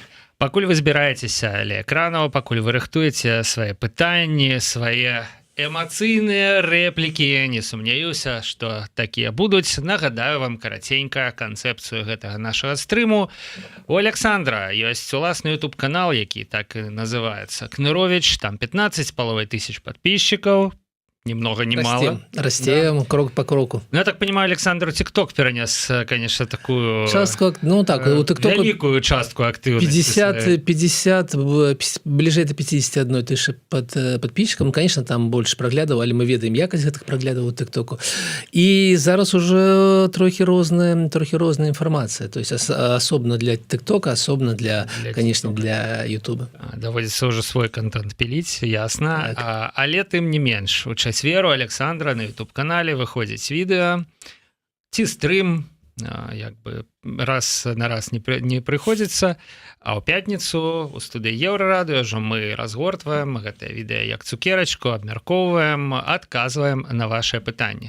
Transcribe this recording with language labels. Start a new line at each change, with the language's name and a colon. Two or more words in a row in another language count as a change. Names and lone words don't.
Belarusian: Пакуль вы збіраецеся ля экранаў, пакуль вы рыхтуеце свае пытанні, свае эмацыйныя рэплікі, не сумняюся, што такія будуць. Нагадаю вам караценька канцэпцыю гэтага нашага стрыму. У Александра ёсць уласны YouTube-канал, які так і называецца Кнырович, там 15,5
Russian: тысяч подписчиков. Ни много, ни мало. Растем, да. Крок по кроку. Ну, я так понимаю, Александр ТикТок перенес, конечно, такую... Частку, ну так, у ТикТока... Великую частку активности. 50, ближе до 51 тысячи подписчиков. Конечно, там больше проглядов,
Belarusian: але мы ведаем якость
Russian: этих проглядов у ТикТоку.
Belarusian: И зараз уже трохи розная информация.
Russian: То есть, особенно для ТикТока, особенно конечно, для Ютуба. Доводится уже свой контент пилить, ясно.
Belarusian: Але тым не менш, у чацверу Александра на YouTube-канале выходзіць відэа ці стрым, як бы раз на раз не прыходзіцца, а ў пятніцу у студыі Еўрарадыё ўжо мы разгортваем гэтае відэа як цукерачку, абмяркоўваем, адказваем на вашыя пытанні.